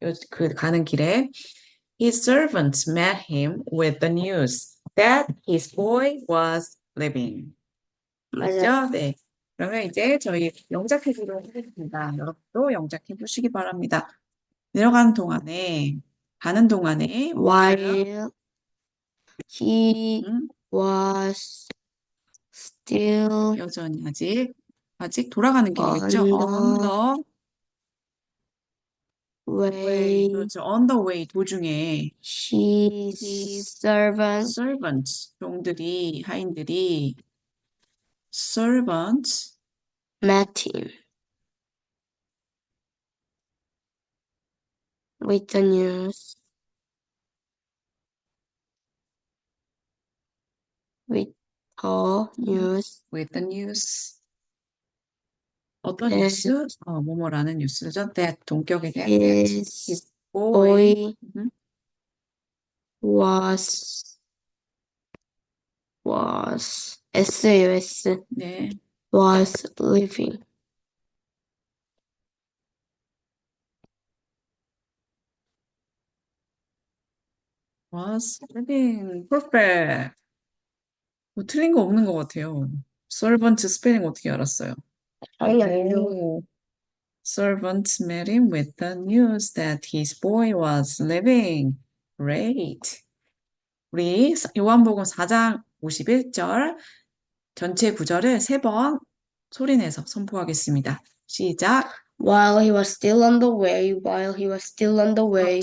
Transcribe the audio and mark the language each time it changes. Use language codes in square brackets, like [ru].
[ko] 그 가는 길에 [en] his servants met him with the news that his boy was living. [ko] 맞아. 맞죠? 네. 그러면 이제 저희 영작해 보도록 하겠습니다. 여러분도 영작해 보시기 바랍니다. 내려가는 동안에, 가는 동안에, [en] While he 음, was still [ko] 여전히 아직 돌아가는 길이겠죠? [en] On On the way. way, [ko] 그렇죠. [en] On the way [ko] 도중에 [en] his servants [ko] servants, 종들이, 하인들이 servants [en] met him with the news. With the news with the news. [ko] 어떤 네. 뉴스? 뭐뭐라는 뉴스죠. that 동격에 대한 that. [en] his his boy boy 음, was SAS [ko] 네. [en] was living. was living. perfect. [ko] 뭐 틀린 거 없는 것 같아요. servant 스펠링 어떻게 알았어요? 아니 아니요. 오. [en] Servants met him with the news that his boy was living. Great. [ko] 우리 요한복음 4장 51절 전체 구절을 3번 소리내서 선포하겠습니다. 시작. [en] While he was still on the way, while he was still on the way,